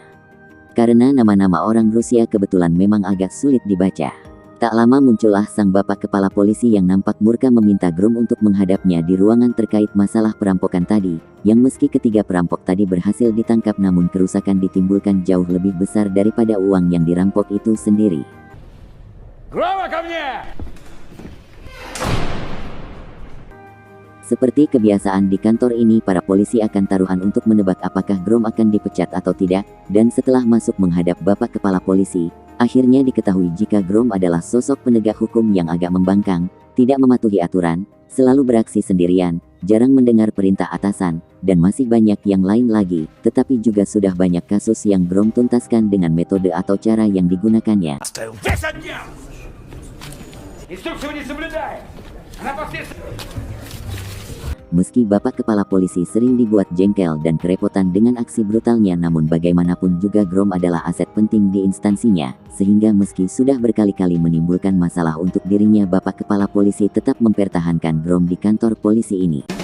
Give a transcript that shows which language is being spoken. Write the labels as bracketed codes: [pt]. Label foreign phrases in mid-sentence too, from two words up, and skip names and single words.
[id] Karena nama-nama orang Rusia kebetulan memang agak sulit dibaca. Tak lama muncullah sang bapak kepala polisi yang nampak murka meminta Grom untuk menghadapnya di ruangan terkait masalah perampokan tadi, yang meski ketiga perampok tadi berhasil ditangkap namun kerusakan ditimbulkan jauh lebih besar daripada uang yang dirampok itu sendiri. [ru] Грома ко мне! [id] Seperti kebiasaan di kantor ini, para polisi akan taruhan untuk menebak apakah Grom akan dipecat atau tidak, dan setelah masuk menghadap bapak kepala polisi, akhirnya diketahui jika Grom adalah sosok penegak hukum yang agak membangkang, tidak mematuhi aturan, selalu beraksi sendirian, jarang mendengar perintah atasan, dan masih banyak yang lain lagi. Tetapi juga sudah banyak kasus yang Grom tuntaskan dengan metode atau cara yang digunakannya. [ru] Оставил 10 дней! Инструкцию не соблюдает! Она по всей... [id] Meski bapak kepala polisi sering dibuat jengkel dan kerepotan dengan aksi brutalnya, namun bagaimanapun juga Grom adalah aset penting di instansinya, sehingga meski sudah berkali-kali menimbulkan masalah untuk dirinya, bapak kepala polisi tetap mempertahankan Grom di kantor polisi ini.